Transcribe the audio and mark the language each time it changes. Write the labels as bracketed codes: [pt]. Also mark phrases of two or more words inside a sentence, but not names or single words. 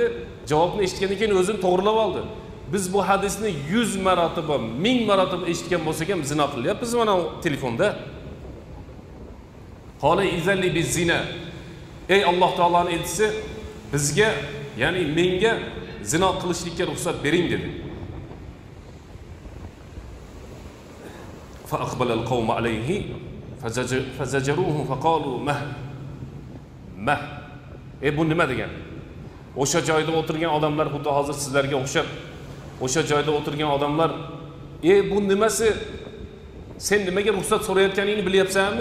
[uz] Javobni eshitgandan keyin o'zini to'g'rilab oldi. Biz bu hadisni 100 marotaba, 1000 marotaba eshitgan bo'lsak ham zino qilyapmiz mana telefonda. [ar] قال ائذن لي بالزنا. [uz] Ey Alloh taoloning elchisi, bizga, ya'ni menga zino qilishlikka ruxsat bering dedi. [ar] فأقبل القوم عليه فزجروه فقالوا مه. [uz] Bu nima degan? O'sha joyda o'tirgan odamlar xuddi hozir sizlarga o'xshab, o'sha joyda o'tirgan odamlar, bu nimasi? Sen nimaga ruxsat so'rayotganingni bilyapsanmi?